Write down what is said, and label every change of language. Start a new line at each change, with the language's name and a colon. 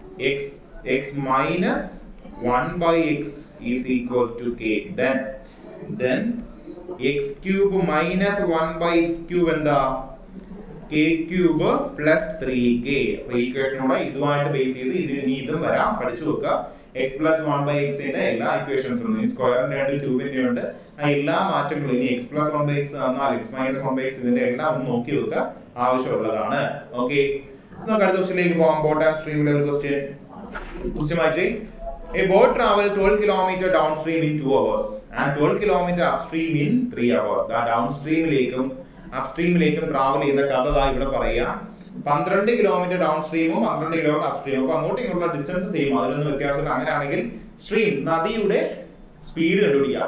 English: if x - 1/x = k, then x³ - 1/x³
Malayalam: എന്താ?
English: k³ + 3k.
Malayalam: അപ്പൊ ഈ ഇക്വേഷനോടെ ഇതുമായിട്ട് ബേസ് ചെയ്ത് ഇതും വരാം. പഠിച്ചു വെക്കുക. x + 1/x ന്റെ എല്ലാ ഇക്വേഷൻസും, സ്ക്വയറിന്റെ ഉണ്ട്, ക്യൂബിന്റെ ഉണ്ട്, ആ എല്ലാ മാറ്റങ്ങളും ഇനി x + 1/x എന്നാൽ x - 1/x ഇതിന്റെ എല്ലാം ഒന്ന് നോക്കി വെക്കുക, ആവശ്യമുള്ളതാണ്. ഓക്കെ, നമുക്ക് അടുത്ത ക്വസ്റ്റ്യനിലേക്ക് പോകാം. ബോട്ടം സ്ട്രീമിലെ ഒരു ക്വസ്റ്റ്യൻ വായിച്ചേ.
English: A boat traveled 12 km downstream in 2 hours and 12 km upstream in 3 hours.
Malayalam: ഡൗൺസ്ട്രീമിലേക്കും അപ്സ്ട്രീമിലേക്കും travel ചെയ്യുന്ന കഥ ഇവിടെ പറയുക. 12 കിലോമീറ്റർ ഡൗൺ സ്ട്രീമും 12 കിലോമീറ്റർ അപ്സ്ട്രീമും. അപ്പൊ അങ്ങോട്ടും ഇങ്ങോട്ടുള്ള ഡിസ്റ്റൻസ് സെയിം, അതിലൊന്നും വ്യത്യാസമില്ല. അങ്ങനെയാണെങ്കിൽ സ്ട്രീം, നദിയുടെ സ്പീഡ് കണ്ടുപിടിക്കുക.